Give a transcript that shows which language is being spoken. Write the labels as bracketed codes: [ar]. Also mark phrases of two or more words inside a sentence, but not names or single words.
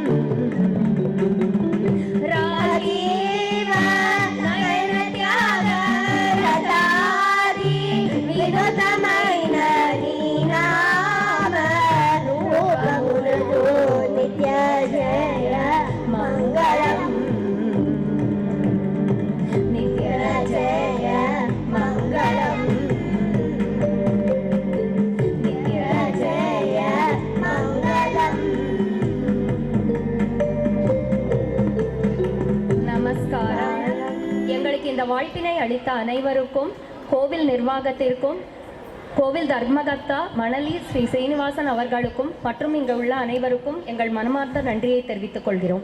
[te] రాజీవ నయన త్యాగ రతాది వినుతమైన నీనామ రూప ములగు నిత్య జయ మంగళం నిత్య జయ మంగళం నిత్య జయ మంగళం ನಿತ್ಯ ಜಯ ಮಂಗಳಂ ನಿತ್ಯ ಜಯ ಮಂಗಳಂ [ta] நமஸ்காரம். எங்களுக்கு இந்த வாய்ப்பினை அளித்த அனைவருக்கும், கோவில் நிர்வாகத்திற்கும், கோவில் தர்மகர்த்தா மணலி ஸ்ரீ சீனிவாசன் அவர்களுக்கும் மற்றும் இங்கு உள்ள அனைவருக்கும் எங்கள் மனமார்ந்த நன்றியை தெரிவித்துக் கொள்கிறோம்.